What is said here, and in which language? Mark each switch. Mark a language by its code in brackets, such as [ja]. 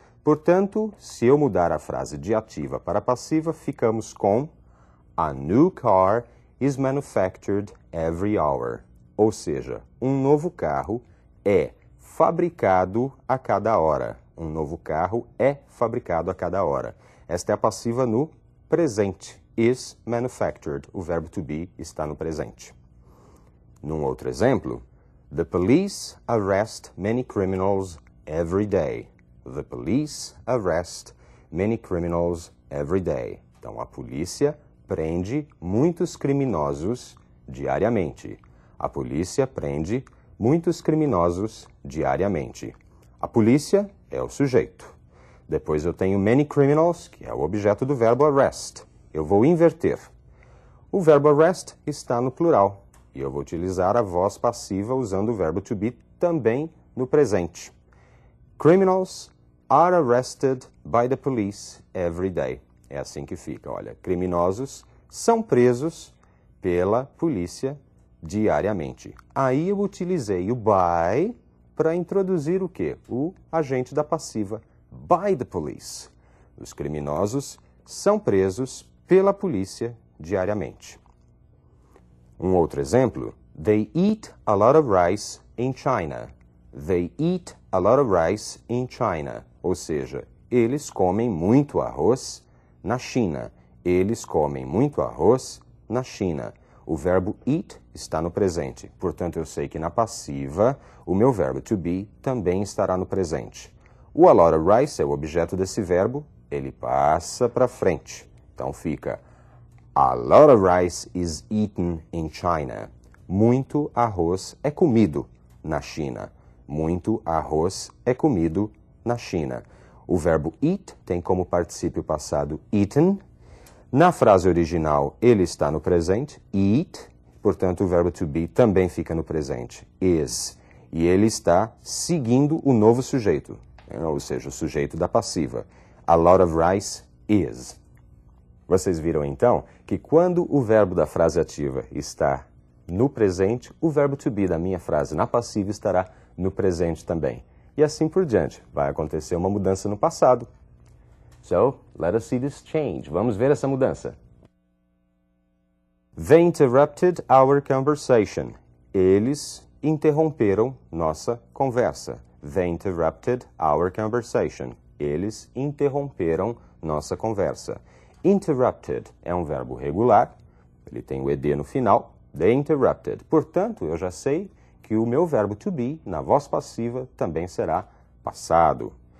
[pt] Portanto, se eu mudar a frase de ativa para passiva, ficamos com [en] A new car is manufactured every hour. [pt] Ou seja, um novo carro é fabricado a cada hora. Um novo carro é fabricado a cada hora. Esta é a passiva no presente. [en] Is manufactured. [pt] O verbo to be está no presente. Num outro exemplo, [en] The police arrest many criminals every day. The police arrest many criminals every day. [pt] Então, a polícia prende muitos criminosos diariamente. A polícia prende muitos criminosos diariamente. A polícia é o sujeito. Depois eu tenho many criminals, que é o objeto do verbo arrest. Eu vou inverter. O verbo arrest está no plural. E eu vou utilizar a voz passiva usando o verbo to be também no presente. [en] Criminals are arrested by the police every day. [pt] É assim que fica, olha. Criminosos são presos pela polícia diariamente. Aí eu utilizei o by para introduzir o quê? O agente da passiva, [en] by the police. [pt] Os criminosos são presos pela polícia diariamente. Um outro exemplo, [en] They eat a lot of rice in China. They eat a lot of rice in China. [pt] Ou seja, eles comem muito arroz na China. Eles comem muito arroz na China. O verbo eat está no presente. Portanto, eu sei que na passiva, o meu verbo to be também estará no presente. O a lot of rice é o objeto desse verbo, ele passa para frente. Então, fica [en] A lot of rice is eaten in China. [pt] Muito arroz é comido na China. Muito arroz é comido na China. O verbo eat tem como particípio passado eaten. Na frase original, ele está no presente, eat. Portanto, o verbo to be também fica no presente, is. E ele está seguindo o novo sujeito, ou seja, o sujeito da passiva. [en] A lot of rice is. [pt] Vocês viram, então, que quando o verbo da frase ativa está no presente, o verbo to be da minha frase na passiva estará no presente também. E assim por diante. Vai acontecer uma mudança no passado. [en] So, let us see this change. [pt] Vamos ver essa mudança. [en] They interrupted our conversation. [pt] Eles interromperam nossa conversa. [en] They interrupted our conversation. [pt] Eles interromperam nossa conversa. Interrupted é um verbo regular, ele tem o ed no final. [en] They interrupted. [pt] Portanto, eu já sei que o meu verbo to be, na voz passiva, também será passado.